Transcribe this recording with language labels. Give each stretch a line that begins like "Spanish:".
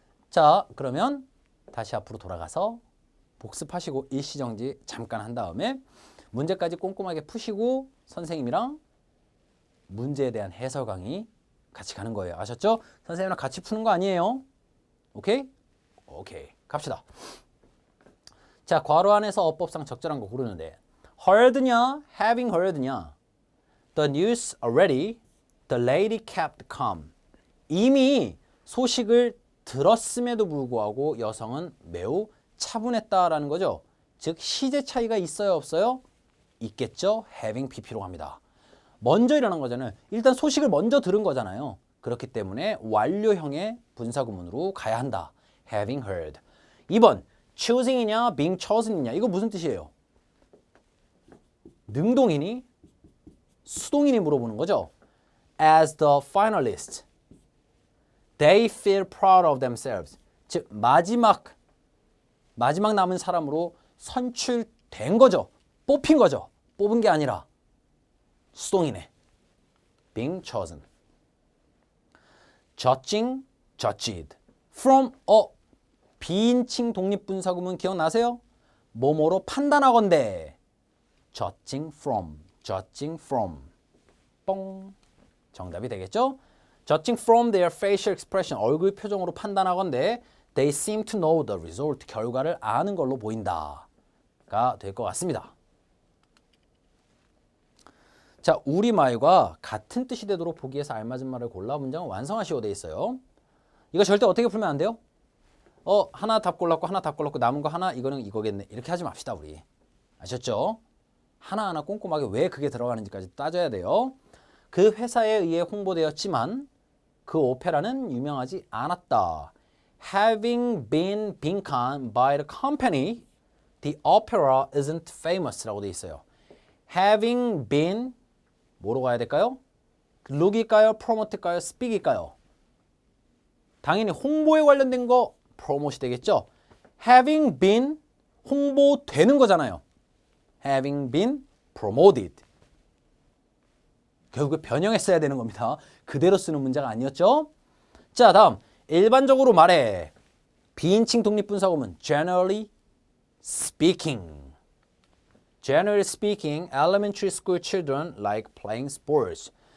Korean: 자, 그러면 다시 앞으로 돌아가서 복습하시고 일시정지 잠깐 한 다음에 문제까지 꼼꼼하게 푸시고 선생님이랑 문제에 대한 해설 강의 같이 가는 거예요. 아셨죠? 선생님이랑 같이 푸는 거 아니에요. 오케이? 오케이. 갑시다. 자, 괄호 안에서 어법상 적절한 거 고르는데 heard냐, having heard냐.
English: The news already, the lady kept calm.
Korean: 이미 소식을 들었음에도 불구하고 여성은 매우 차분했다라는 거죠. 즉 시제 차이가 있어요, 없어요? 있겠죠. having pp로 갑니다. 먼저 일어난 거잖아요. 일단 소식을 먼저 들은 거잖아요. 그렇기 때문에 완료형의 분사구문으로 가야 한다. having heard. 2번 choosing이냐 being chosen이냐 이거 무슨 뜻이에요? 능동이니 수동이니 물어보는 거죠.
English: As the finalists, they feel proud of themselves.
Korean: 즉 마지막 남은 사람으로 선출된 거죠. 뽑힌 거죠. 뽑은 게 아니라 수동이네.
English: being chosen. judging, judged.
Korean: from a 비인칭 독립분사구문 기억나세요? 뭐뭐로 판단하건대. judging from. 뽕. 정답이 되겠죠?
English: Judging from their facial expression,
Korean: 얼굴 표정으로 판단하건대
English: they seem to know the result,
Korean: 결과를 아는 걸로 보인다가 될 것 같습니다. 자, 우리말과 같은 뜻이 되도록 보기에서 알맞은 말을 골라 문장을 완성하시오 돼 있어요. 이거 절대 어떻게 풀면 안 돼요? 하나 답 골랐고 하나 답 골랐고 남은 거 하나 이거는 이거겠네. 이렇게 하지 맙시다 우리. 아셨죠? 하나하나 꼼꼼하게 왜 그게 들어가는지까지 따져야 돼요. 그 회사에 의해 홍보되었지만 그 오페라는 유명하지 않았다.
English: Having been 빈칸 by the company, the opera isn't famous
Korean: 라고 돼 있어요. Having been 뭐로 가야 될까요? look일까요? promote일까요? speak일까요? 당연히 홍보에 관련된 거 promote이 되겠죠? Having been 홍보되는 거잖아요.
English: Having been promoted.
Korean: 결국에 변형했어야 되는 겁니다. 그대로 쓰는 문제가 아니었죠? 자, 다음 일반적으로 말해. 비인칭 독립분사구문
English: generally speaking. Generally speaking, elementary school children like playing sports.